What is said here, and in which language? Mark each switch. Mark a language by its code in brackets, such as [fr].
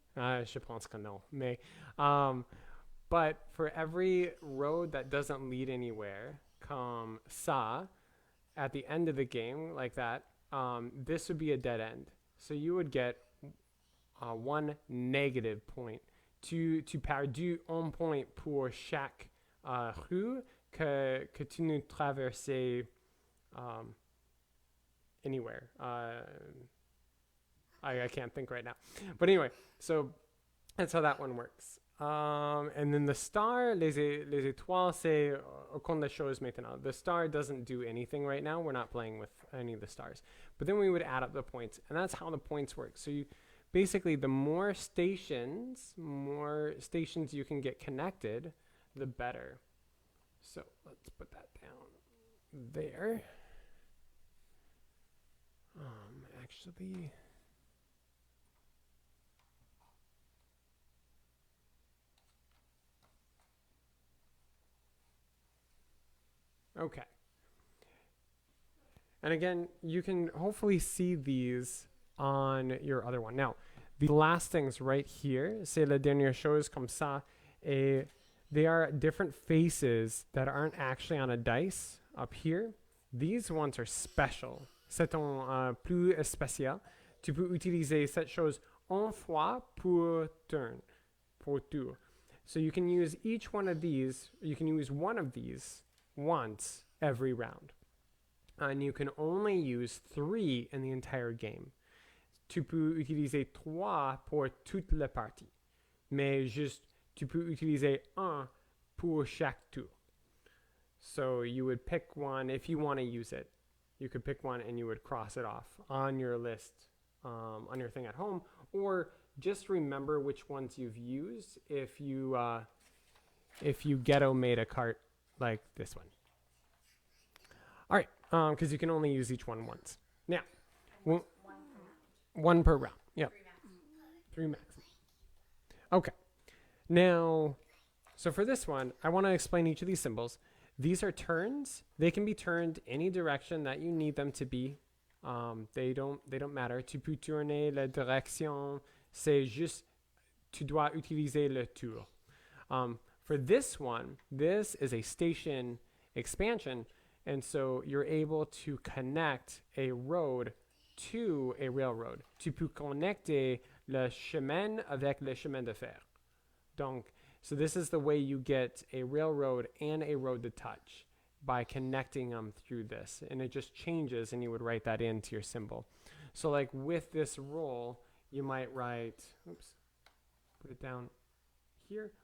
[fr] Je pense que non. Mais, [en] but for every road that doesn't lead anywhere, [fr] comme ça, [en] at the end of the game, like that, this would be a dead end. So you would get 1 negative point. [fr] Tu perdu 1 point pour chaque rue que tu ne traversais [en] anywhere. I can't think right now. But anyway, so that's how that one works. And then the star, [fr] les étoiles, c'est aucune des choses maintenant. [en] The star doesn't do anything right now. We're not playing with any of the stars. But then we would add up the points. And that's how the points work. So you basically, the more stations you can get connected, the better. So let's put that down there. Actually, okay. And again, you can hopefully see these on your other one. Now, the last things right here, [fr] c'est la dernière chose comme ça, et [en] they are different faces that aren't actually on a dice up here. These ones are special. [fr] C'est un plus spécial. Tu peux utiliser cette chose une fois pour [en] turn, [fr] pour tour. [en] So you can use each one of these, you can use one of these once every round. And you can only use 3 in the entire game. [fr] Tu peux utiliser 3 pour toute la partie. Mais juste, tu peux utiliser 1 pour chaque tour. [en] So you would pick one if you want to use it. You could pick one and you would cross it off on your list, on your thing at home, or just remember which ones you've used if you ghetto made a cart like this one. All right, because you can only use each one once. Now, And one per round. Yep, 3 max. 3 max. Okay. Now, so for this one, I want to explain each of these symbols. These are turns. They can be turned any direction that you need them to be. They don't matter. [fr] Tu peux tourner la direction. C'est juste, tu dois utiliser le tour. [en] For this one, this is a station expansion, and so you're able to connect a road to a railroad. [fr] Tu peux connecter le chemin avec le chemin de fer. [en] Donc, so this is the way you get a railroad and a road to touch, by connecting them through this. And it just changes, and you would write that into your symbol. So like with this roll, you might write, oops, put it down here.